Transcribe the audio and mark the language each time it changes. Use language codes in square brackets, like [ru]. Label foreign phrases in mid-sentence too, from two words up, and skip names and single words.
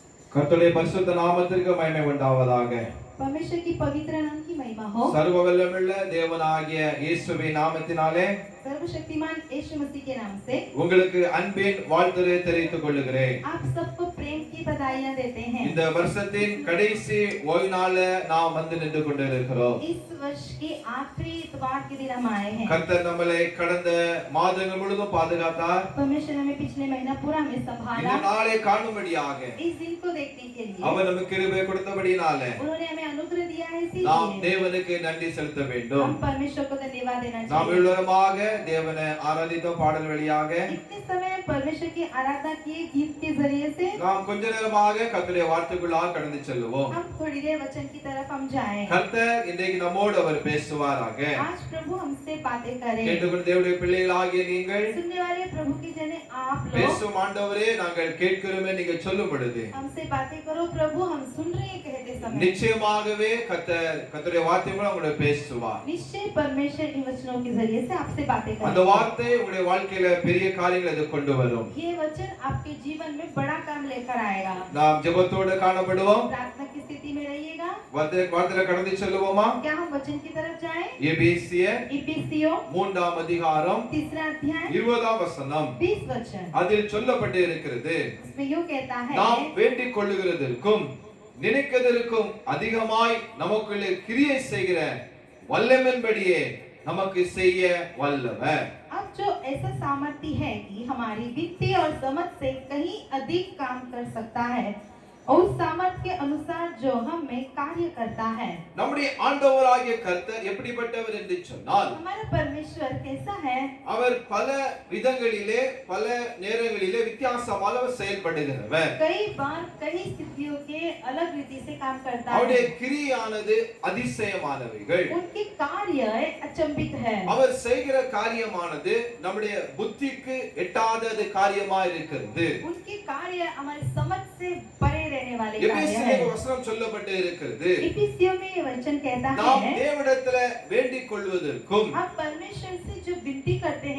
[ta] கர்த்தருடைய பரிசுத்த நாமத்திற்கு மகிமை உண்டாவதாக. [hi] परमेश्वर की पवित्र नाम की महिमा हो। [ta] சர்வ வல்லமையுள்ள தேவனாகிய இயேசுவின் நாமத்தினாலே [hi] सर्वशक्तिमान यीशु मसीह के नाम से [ta] உங்களுக்கு அன்பின் வாழ்த்துரை தெரிவித்துக் கொள்கிறேன். [hi] आप सबको प्रेम की बधाइयां देते हैं। [ta] இந்த வருஷத்தின் கடைசி ஓய்வு நாள்ல நாம் வந்து நின்று கொண்டிருக்கிறோம். [hi] इस वर्ष के आखिरी इतवार के दिन हम आए हैं। [ta] கர்த்தர் நம்மளை கடந்த மாதங்கள் முழுவதும் பாதுகாத்தார். [hi] परमेश्वर हमें पिछले महीना पूरा हमें [ta] இந்த [hi] संभाला। [ta] நாளை காணும்படியாக [hi] इस दिन को देखने के लिए [ta] அவர் நமக்கு கிருபை கொடுத்தபடினால [hi] उन्होंने हमें अनुग्रह दिया है, [ta] நாம் [hi] इसीलिए [ta] தேவனுக்கு நன்றி செலுத்த வேண்டும். [hi] हम परमेश्वर को धन्यवाद देना [ta] நாம் [hi] चाहिए। [ta] எல்லோருமாக தேவனை ஆராதித்தோம் பாடல் வழியாக. [hi] इतने समय परमेश्वर की आराधना किए गीत के जरिए से। [ta] நாம் கொஞ்ச நேரமாக கர்த்தருடைய வார்த்தைக்குள்ளாக கடந்து செல்லுவோம். [hi] हम थोड़ी देर वचन की तरफ हम जाएं। [ta] கர்த்தர் இன்றைக்கு நம்மோடு அவர் பேசுவாராக. [hi] आज प्रभु हमसे बातें करें। [ta] கேட்டுக்கொண்டு தேவனுடைய பிள்ளைகளாகிய நீங்கள் [hi] सुनने वाले प्रभु के जने आप लोग [ta] பேசும் ஆண்டவரே நாங்கள் கேட்கிறோமே நீங்க சொல்லும் பொழுது [hi] हमसे बातें करो प्रभु, हम सुन रहे हैं कहते समय [ta] நிச்சயமாகவே கர்த்தருடைய வார்த்தை மூலம் உங்களை பேசுவார். [hi] निश्चय परमेश्वर इन वचनों के जरिए से आपसे बातें [ta] அந்த [hi] करेंगे। [ta] வார்த்தை உங்களுடைய வாழ்க்கையில பெரிய காரியங்களை இது கொண்டு வரும். [hi] ये वचन आपके जीवन में बड़ा काम लेकर आएगा। [ta] நாம் ஜெபத்தோடு காணப்படுவோம். [hi] प्रार्थना की स्थिति में रहिएगा। [ta] வார்த்தையில கடந்து செல்லுவோமா? [hi] क्या हम वचन की तरफ जाएं? [ta] எபேசியர் [hi] इफिसियों [ta] 3ஆம் அதிகாரம் [hi] 3 अध्याय [ta] 20ஆம் வசனம் [hi] 20 वचन, [ta] அதில் சொல்லப்பட்டு இருக்கிறது, [hi] इसमें यूं कहता है, [ta] நாம் வேண்டிக் கொள்ளுகிறதற்கும் நினைக்கிறதற்கும் அதிகமாய் நமக்குள்ளே கிரியை செய்கிற வல்லமையின்படியே நமக்கு செய்ய வல்லவர். [hi] अब जो ऐसा सामर्थ्य है कि हमारी वित्तीय और समझ से कहीं अधिक काम कर सकता है और उस सामर्थ्य के अनुसार जो हम में कार्य करता है। [ta] நம்முடைய ஆண்டவராகிய கர்த்தர் எப்படிப்பட்டவர் என்று சொன்னால், [hi] हमारा परमेश्वर कैसा है? [ta] அவர் பல விதங்களிலே பல நேரங்களிலே வித்தியாசமாக செயல்படுகிறவர். [hi] कई बार कई स्थितियों के अलग रीति से काम करता [ta] அவருடைய [hi] है। [ta] கிரியானது அதிசயமானவைகள். [hi] उनके कार्य अचंभित है। [ta] அவர் செய்கிற காரியமானது நம்முடைய புத்திக்கு எட்டாதது காரியமா இருக்கிறது. [hi] उनके कार्य हमारी समझ से परे रहने वाले कार्य [ta] எபேசியர் [hi] है। [ta] வசனம் சொல்லப்பட்டு இருக்கிறது, [hi] इफिसियों में ये वचन कहता [ta] நாம் [hi] है, [ta] தேவனிடத்துல வேண்டிக் கொள்வதற்கும் [hi] आप परमेश्वर से जो विनती करते हैं